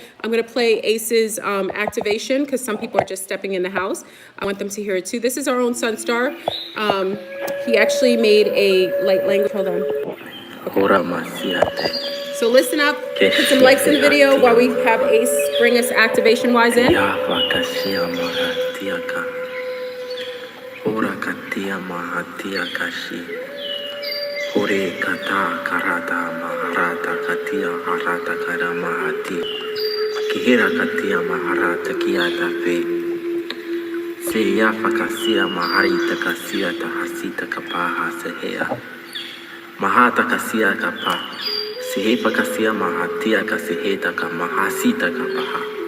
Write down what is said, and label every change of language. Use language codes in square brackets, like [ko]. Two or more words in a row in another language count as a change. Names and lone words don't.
[en] I'm going to play Ace's activation because some people are just stepping in the house. I want them to hear it too. This is our own Sunstar. He actually made a light language. Hold on. Horamasiate. So listen up, put some likes in the video while we have Ace bring us activation wise in. Yavakashia mahatiaka. Horakatia mahatia kashi. Hore kata karata maharata katia harata kara mahati. Kihira katia maharata kiata fe. Seyafakasia maharita kasia tahasita kapaha sehea. Mahata kasia kapa. Sihepa kasia mahatia kasiheta ka mahasita kapaha.